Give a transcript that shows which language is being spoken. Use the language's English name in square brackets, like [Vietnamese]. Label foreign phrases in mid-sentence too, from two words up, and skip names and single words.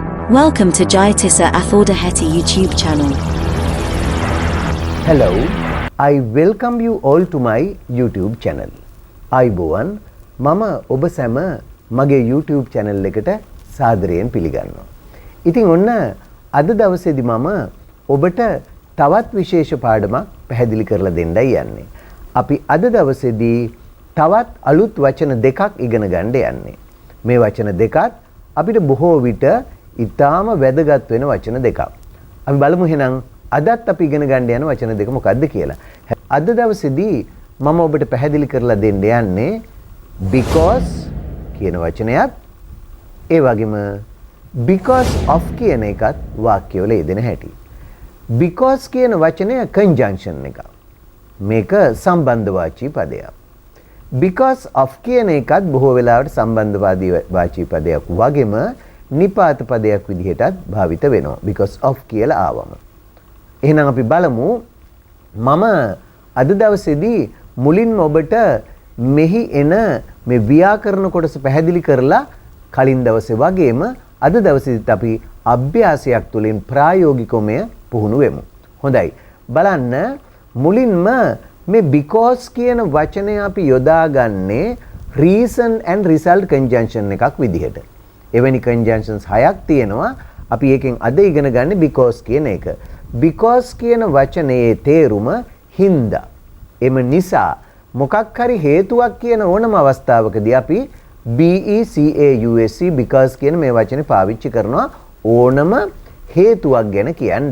[English] Welcome to Jayatissa Athoda Hetty YouTube channel. Hello, I welcome you all to my YouTube channel. [Sinhala] අයිබෝවන් මම ඔබ සැම මගේ [English] YouTube channel [Sinhala] එකට සාදරයෙන් පිළිගන්නවා. ඉතින් ඔන්න අද දවසේදී මම ඔබට තවත් විශේෂ පාඩමක් පැහැදිලි කරලා දෙන්නයි යන්නේ. අපි අද දවසේදී තවත් අලුත් වචන දෙකක් ඉගෙන ගන්න යන්නේ. මේ වචන දෙකත් අපිට බොහෝ විට ඊටාම වැදගත් වෙන වචන දෙකක්. අපි බලමු එහෙනම් අදත් අපි ඉගෙන ගන්න යන වචන දෙක මොකක්ද කියලා. අද දවසේදී මම ඔබට පැහැදිලි කරලා දෙන්න යන්නේ because කියන වචනයත් ඒ වගේම [English] because of [Sinhala] කියන එකත් වාක්‍යවල යෙදෙන හැටි. because කියන වචනය conjunction එකක්. මේක සම්බන්ධවාචී පදයක්. [English] because of [Sinhala] කියන එකත් බොහෝ වෙලාවට සම්බන්ධවාදී වාචී පදයක් වගේම නිපාත පදයක් විදිහටත් භාවිත වෙනවා. [English] because of [Sinhala] කියලා ආවම. එහෙනම් අපි බලමු මම අද දවසේදී මුලින්ම ඔබට මෙහි එන මේ ව්‍යාකරණ කොටස පැහැදිලි කරලා කලින් දවසේ වගේම අද දවසේදීත් අපි අභ්‍යාසයක් තුළින් ප්‍රායෝගිකවම පුහුණු වෙමු. හොඳයි. බලන්න මුලින්ම මේ because කියන වචනය අපි යොදාගන්නේ [English] reason and result conjunction [Sinhala] එකක් විදිහට. එවැනි conjunctions 6ක් තියෙනවා. අපි එකෙන් අද ඉගෙන ගන්න because කියන එක. because කියන වචනේ තේරුම හින්දා. එම නිසා මොකක් හරි හේතුවක් කියන ඕනම අවස්ථාවකදී අපි [English] BECAUSE because [Sinhala] කියන මේ වචනේ පාවිච්චි කරනවා ඕනම හේතුවක් ගැන කියන්න.